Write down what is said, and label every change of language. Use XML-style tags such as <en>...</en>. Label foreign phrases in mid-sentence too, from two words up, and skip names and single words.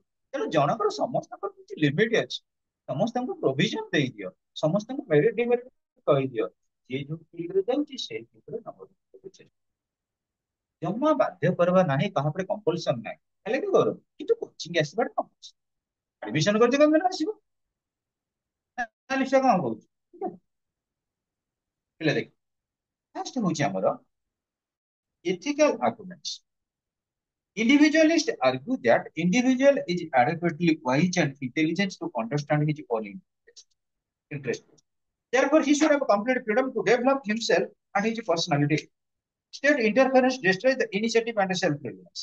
<or>ତେଣୁ ଜଣଙ୍କର ସମସ୍ତଙ୍କର କିଛି ଲିମିଟ ଅଛି, ସମସ୍ତଙ୍କୁ ପ୍ରୋଭିଜନ ଦେଇଦିଅ, ସମସ୍ତଙ୍କୁ</or> <en>merit demerit</en> <or>କହିଦିଅ, ଯିଏ ଯୋଉ ଫିଲ୍ଡରେ ଯାଉଛି ସେଇ ଫିଲ୍ଡରେ ନମ୍ବର ରଖିବାକୁ ଚେଷ୍ଟା। ଜମା ବାଧ୍ୟ କରିବା ନାହିଁ, କାହା ଉପରେ କମ୍ପଲସନ ନାହିଁ, ହେଲେ ବି କର, କିନ୍ତୁ କୋଚିଂ ଆସିବାଟା କମ୍ପଲସନ। ଆଡମିସନ କରିଛି କଣ ଆସିବ ନା ନିଶ୍ଚୟ କଣ କହୁଛି ଠିକ ଅଛି? ପିଲା ଦେଖ, ଫାର୍ଷ୍ଟ ହଉଛି ଆମର</or> <en>ethical arguments. Individualists argue that individual is adequately wise and intelligent to understand his own interest. Therefore, he should have complete freedom to develop himself and his personality. State interference destroys the initiative and self-reliance.</en>